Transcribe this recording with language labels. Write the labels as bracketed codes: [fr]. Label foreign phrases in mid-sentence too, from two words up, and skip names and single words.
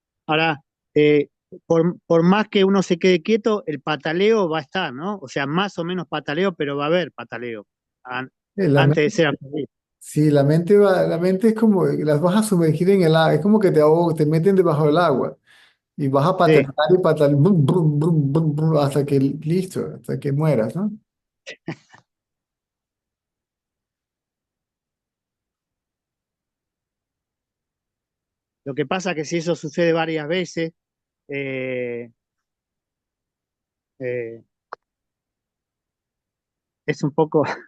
[es] Ahora, eh, por más que uno se quede quieto, el pataleo va a estar, ¿no? O sea, más o menos pataleo, pero va a haber pataleo La antes de mente, ser absorbido. sí, la mente es como, las vas a sumergir en el agua, es como que te ahogan, te meten debajo del agua y vas a Sí, patalear y patalear, brum, brum, brum, brum, brum, hasta que, listo, hasta que mueras, ¿no? lo que pasa es que si eso sucede varias veces, eh, eh, es un poco...